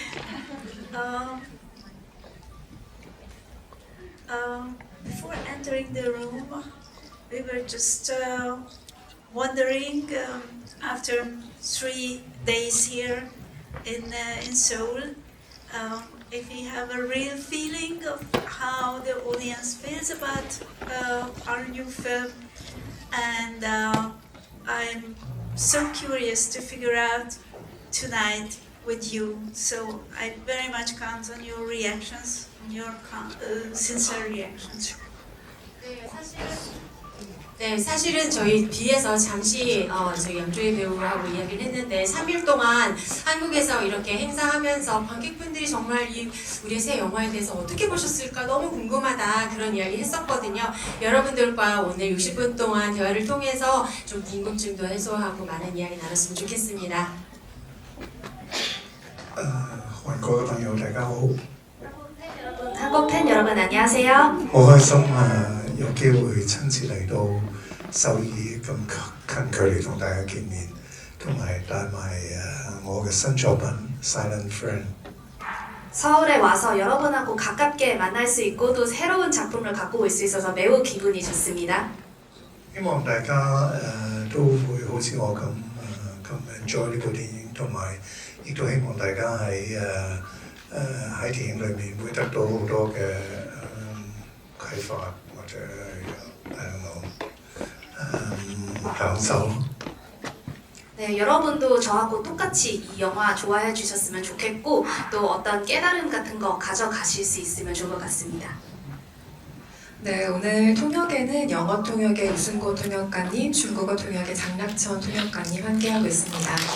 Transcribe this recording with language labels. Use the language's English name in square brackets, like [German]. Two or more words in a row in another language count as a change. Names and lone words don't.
[English] Before entering the room, we were just wondering after 3 days here in Seoul if we have a real feeling of how the audience feels about our new film, and I'm so curious to figure out tonight with you. So I very much count on your reactions, on your sincere reactions. [Korean] 네, 사실은 저희 뒤에서 잠시 저희 양조희 배우하고 이야기를 했는데 3일 동안 한국에서 이렇게 행사하면서 관객분들이 정말 우리의 새 영화에 대해서 어떻게 보셨을까 너무 궁금하다 그런 이야기 했었거든요. 여러분들과 오늘 60분 동안 대화를 통해서 좀 궁금증도 해소하고 많은 이야기 나눴으면 좋겠습니다. [Cantonese] 韓國嘅朋友大家好， [Korean] 한국 팬 여러분 안녕하세요. [Cantonese] 好開心有機會親自嚟到首爾咁近距離同大家見面，同埋帶埋我嘅新作品《Silent Friend》。 [Korean] 서울에 와서 여러분하고 가깝게 만날 수 있고 또 새로운 작품을 갖고 올 수 있어서 매우 기분이 좋습니다. [Cantonese] 希望大家都會好似我咁enjoy 呢部電影，同埋亦都希望大家喺電影裏面會得到好多嘅啟發或者享受。 [Korean] 네, 여러분도 저하고 똑같이 이 영화 좋아해 주셨으면 좋겠고 또 어떤 깨달음 같은 거 가져가실 수 있으면 좋을 것 같습니다. 네, 오늘 통역에는 영어 통역의 유승고 통역가님, 중국어 통역의 장락천 통역가님 함께하고 있습니다.